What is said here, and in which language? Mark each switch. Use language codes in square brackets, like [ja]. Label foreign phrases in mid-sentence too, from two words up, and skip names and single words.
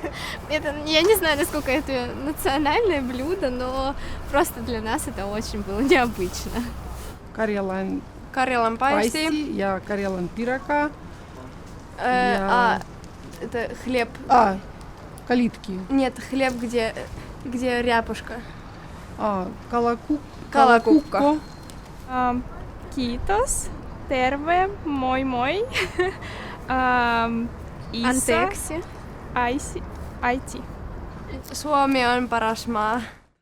[ru] Я не знаю, насколько это национальное блюдо, но просто для нас это очень было необычно. Карелан Карелан пайси, пайси. [fi] я karjalan piirakka, [ru] Это хлеб. калитки, Нет, хлеб, где ряпушка. калакукко. [fi] Kiitos. Terve. Moi moi. Isa. Anteeksi. Aiti. Suomi on paras maa.